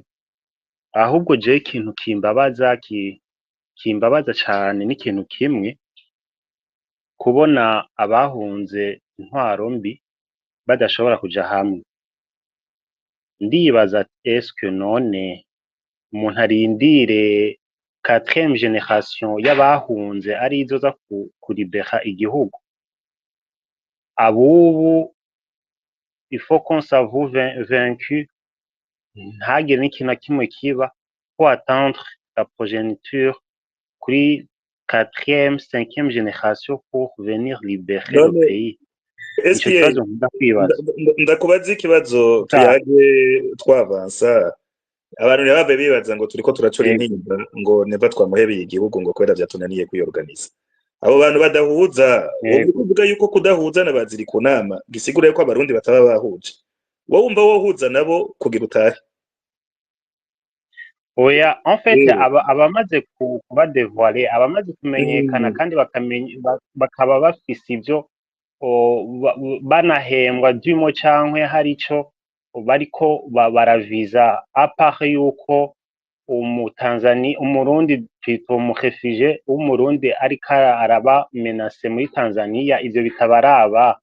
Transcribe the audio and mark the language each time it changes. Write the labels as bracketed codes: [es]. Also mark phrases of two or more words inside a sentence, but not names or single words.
[rn] ahubwo je ikintu kimbabaza cane n'ikintu kimwe kubona abahunze intwaro mbi badashobora kuja hamwe ndibaza eske none umuntu arindire 4e génération y'abahunze ari izo za kuribera igihugu [fr] abubu il faut qu'on s'avoue vaincu [rn] ntagire n'ikintu kimwe kiba [fr] pour attendre la progéniture kuri 4e 5e génération pour venir libérer le pays [rn] ndakubaza ikibazo tuyage twavansa abantu ntibabe bibaza ngo turiko turacura Yego. intimba ngo neva twamuhebeye igihugu ngo kubera vyatunaniye kwiyorganiza. Abo bantu badahuza wowe Yego. kuvuga yuko kudahuza n'abaziri ku nama gisigura yuko abarundi bataba bahuje. Wowe wumva wohuza nabo kugira utahe. Oya, [fr] en fait, Eh, [rn] abamaze kuba dévoilé, abamaze kumenyekana mm, kandi bakaba bafise ivyo banahembwa dumo cankwe hari ico bariko baraviza apart yuko umurundi twita umurefugee w'umurundi ariko araba menase muri Tanzania, ivyo bitabaraba.